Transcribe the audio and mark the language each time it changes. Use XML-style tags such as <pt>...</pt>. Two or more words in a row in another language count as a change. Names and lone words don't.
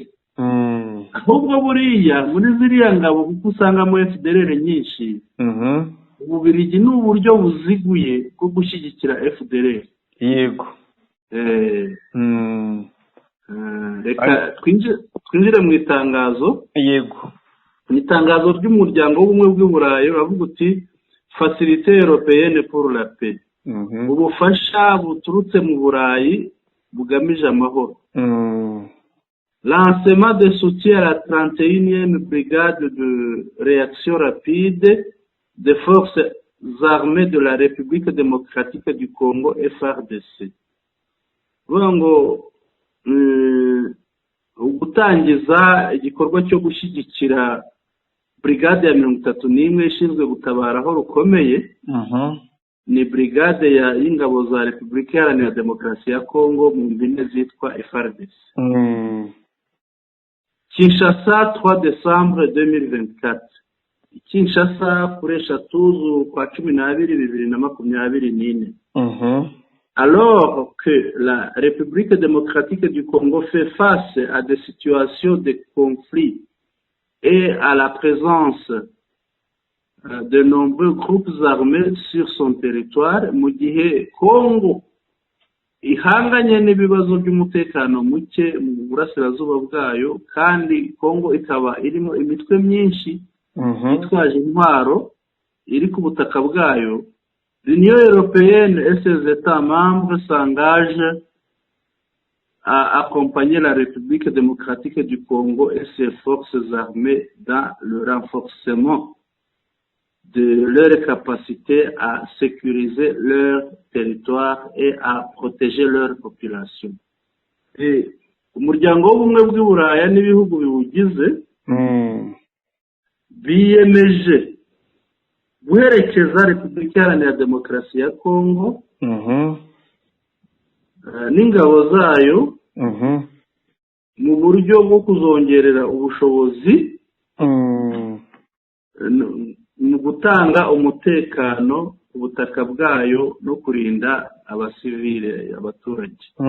<rw>ahubwo buriya muri ziriya ngabo kuko usangamo FDLR nyinshi, Ububiligi ni uburyo buziguye bwo gushyigikira FDLR. yego. reka twinjire mu itangazo. yego. mu itangazo ry'umuryango w'ubumwe bw'uburayi uravuga uti</rw> <fr>facilité européenne pour la paix,</fr> <rw>ubufasha buturutse mu Burayi bugamije amahoro.</rw> <fr>Lancement de soutien à la 31e brigade de réaction rapide des forces armées de la République démocratique du Congo FARDC.</fr> <rw>Vuga ngo gutangiza igikorwa cyo gushyigikira brigade ya 31 ishinzwe gutabara aho rukomeye. ni brigade y'ingabo za Repubulika Iharanira Demokarasi ya Kongo mu mpine zitwa FARDC.</rw> <fr>Kinshasa 3 décembre 2024.</fr> <rw>Kinshasa kuri 3/12/2024.</rw> <fr>Alors que la République démocratique du Congo fait face à des situations de conflit et à la présence de nombreux groupes armés sur son territoire,</fr> <rw>mu gihe Congo ihanganye n'ibibazo by'umutekano muke mu burasirazuba bwayo, kandi Congo ikaba irimo imitwe myinshi itwaje intwaro iri ku butaka bwayo.</rw> <fr>L'Union européenne et ses États membres s'engagent à accompagner la République démocratique du Congo et ses forces armées dans le renforcement de leur capacité à sécuriser leur territoire et à protéger leur population.</fr> <rw>Umuryango w'ubumwe bw'Uburaya n'ibihugu biwugize biyemeje guherekeza Repubulika Iharanira Demokarasi ya Kongo n'ingabo zayo mu buryo bwo kuzongerera ubushobozi mu gutanga umutekano ku butaka bwayo no kurinda abasivile, abaturage.</rw>